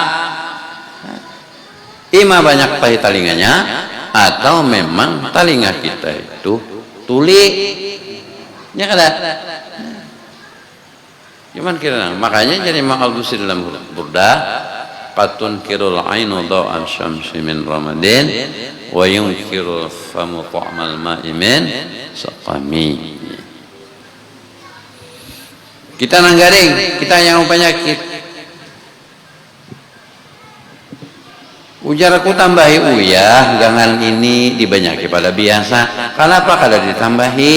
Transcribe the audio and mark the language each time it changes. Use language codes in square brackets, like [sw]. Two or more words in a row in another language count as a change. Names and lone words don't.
[bjn] Ima banyak tahi talinganya, atau memang talinga kita itu tuli. Ya kada? Cuman kira, makanya jadi Imam Al-Busiri dalam burdah, [ar] قد تنكر العين ضوء الشمس من رمد وينكر الفم طعم الماء من سقم. [bjn] Kita nanggaring, kita yang penyakit. Ujar aku tambahi uyah, jangan ini dibanyaki pada biasa. Kenapa kada ditambahi?